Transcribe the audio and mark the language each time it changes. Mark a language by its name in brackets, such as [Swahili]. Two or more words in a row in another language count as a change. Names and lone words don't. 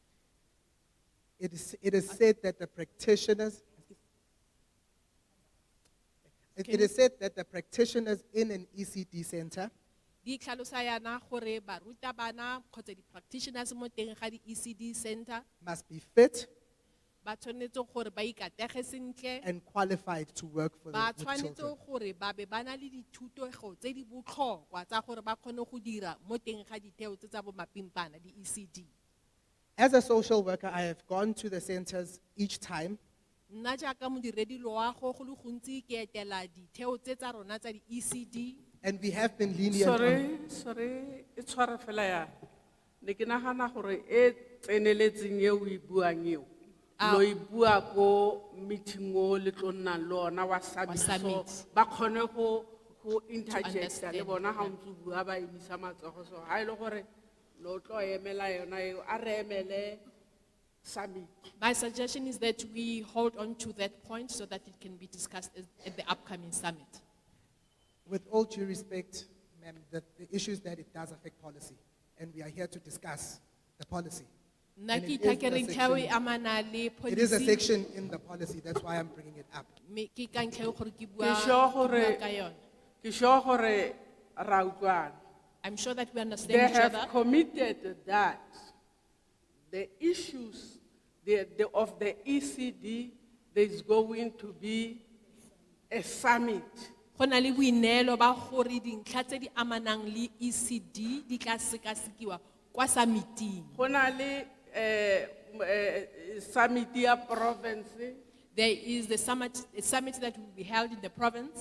[English] it is said that the practitioners it is said that the practitioners in an ECD center [Tswana] Di tlhalosa yana gore barutabana kgotsa di-practitioners mo teng ga di-ECD center [English] must be fit [Tswana] ba tshwanetse gore ba ikatege sentle [English] and qualified to work for [Tswana] ba [English] the [Tswana] tshwanetse [English] children. [Tswana] gore ba be ba na le dithutego tse di botlhokwa tsa gore ba kgone go dira mo teng ga ditheo tse tsa bo mapimpana di-ECD. [English] As a social worker, I have gone to the centers each time [Tswana] Nna jaaka modiredi loago go le gontsi ke etela ditheo tse tsa rona tsa di-ECD. [English] and we have been lenient on Sorry, it's [Tswana] tshwara fela ya. Ne ke nagana gore e tseneletseng ye o e buang eo. Lo e bua ko meeting o le tlo nnang le ona wa summit. So ba kgone go interject le bona ha o ntse o bua ba emisa matsogo. So ha ile gore lo tlo emela yona eo a re emele summit. [English] My suggestion is that we hold on to that point so that it can be discussed at the upcoming summit. With all due respect, ma'am, the issue is that it does affect policy, and we are here to discuss the policy. [Tswana] Nna [English] And [Tswana] ke [English] it is [Tswana] itha ke [English] the [Tswana] reng tlhao e [English] section- [Tswana] amana le [English] It is a policy. section in the policy, that's why I'm bringing it up. [Tswana] Ke ka ntlha ya gore ke Ke bua sure ke bua gore ka yona. ke sure gore ra utlwana. [English] I'm sure that we They understand each have other. committed that the issues of the ECD, there is going to be a summit. [Tswana] Go na le boineelo ba gore dintlha tse di amanang le ECD di tla sekasekiwa kwa summiting. Go na le summit ya province. [English] There is the summit that will be held in the province